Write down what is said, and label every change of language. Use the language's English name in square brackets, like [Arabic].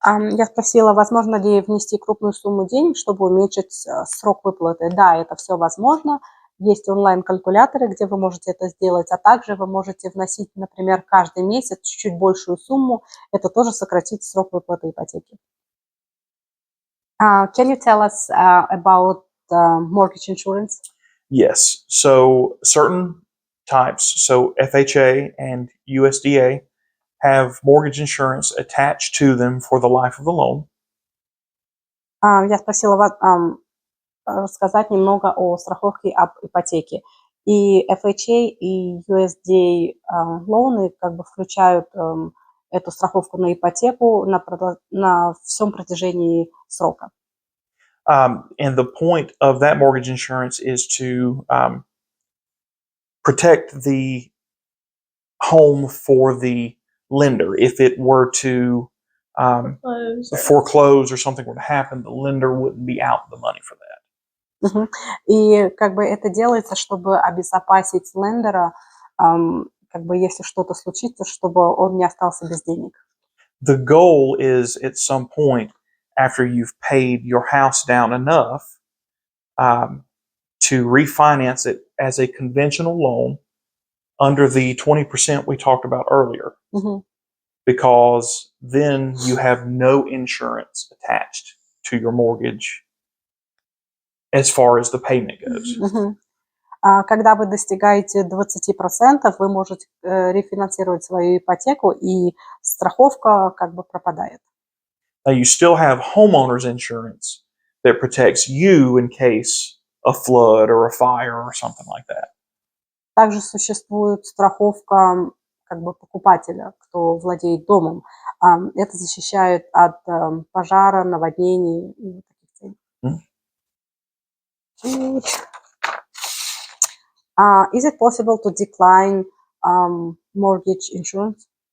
[Russian] Я спросила, возможно ли внести крупную сумму денег, чтобы уменьшить срок выплаты. Да, это все возможно. Есть онлайн-калькуляторы, где вы можете это сделать, а также вы можете вносить, например, каждый месяц чуть-чуть большую сумму. Это тоже сократит срок выплаты ипотеки. [English] Can you tell us about mortgage insurance? Yes. So certain types, so FHA and USDA, have mortgage insurance attached to them for the life of the loan. [Russian] Я спросила вас рассказать немного о страховке об ипотеке. И FHA, и USDA лоуны как бы включают эту страховку на ипотеку на всем протяжении срока. [English] And the point of that mortgage insurance is to protect the home for the lender. If it were to foreclose or something were to happen, the lender wouldn't be out the money for that. [Russian] И как бы это делается, чтобы обезопасить лендера, как бы если что-то случится, чтобы он не остался без денег. [English] The goal is at some point after you've paid your house down enough to refinance it as a conventional loan under the 20% we talked about earlier. Because then you have no insurance attached to your mortgage as far as the payment goes. Мгм. [Russian] Когда вы достигаете 20%, вы можете рефинансировать свою ипотеку, и страховка как бы пропадает. [English] Now, you still have homeowners insurance that protects you in case a flood or a fire or something like that. [Russian] Также существует страховка как бы покупателя, кто владеет домом. Это защищает от пожара, наводнений и вот таких целей. [English] Is it possible to decline mortgage insurance?